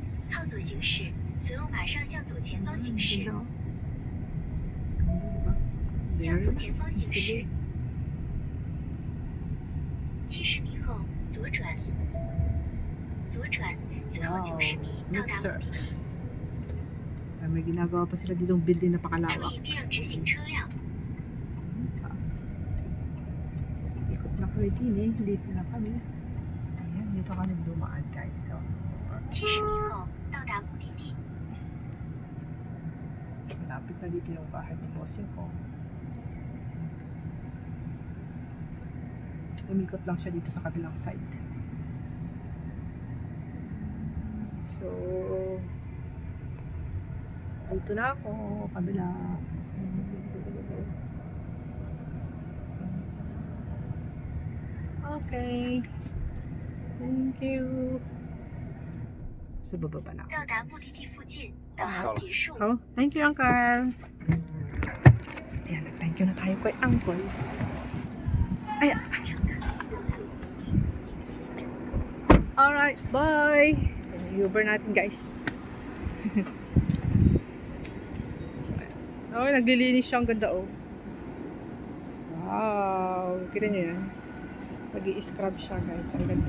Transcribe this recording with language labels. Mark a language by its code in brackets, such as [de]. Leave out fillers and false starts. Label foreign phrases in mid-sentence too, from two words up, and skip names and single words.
[zh] 靠左行驶，随后马上向左前方行驶。 [tl] Ganda, oh. Ganda, diba? [zh] 向 [en] There. [zh] 左前方行 [tl] Sige. [zh] 驶，70米后左转，左转，最后90米到达目的地。 [tl] Ay, may ginagawa pa sila ditong building na [zh] 注 [tl] pakalawak. [zh] 意避让直行车辆。 [tl] Taas. Ikot na kami din eh. Dito na kami. Ayan, dito kami dumaan guys. So, [zh] 70 米后到达目的地。 [tl] malapit na dito yung bahay ng bossing ko. Umikot lang siya dito sa kabilang side. So, dito na ako, kabila. Okay. [en] Thank you. So, [tl] bababa na ako. [zh] 到达目的地附近，导航结束。 [tl] Oh, [en] thank you, [tl] Uncle. Ayan, [en] thank you [tl] na tayo kay Uncle. [en] Ayan. Alright, bye. [tl] Uber natin, guys. Oh, naglilinis siya. Ang ganda, oh. Wow. Kita niyo yan. Nag-i-scrub siya, guys. Ang ganda.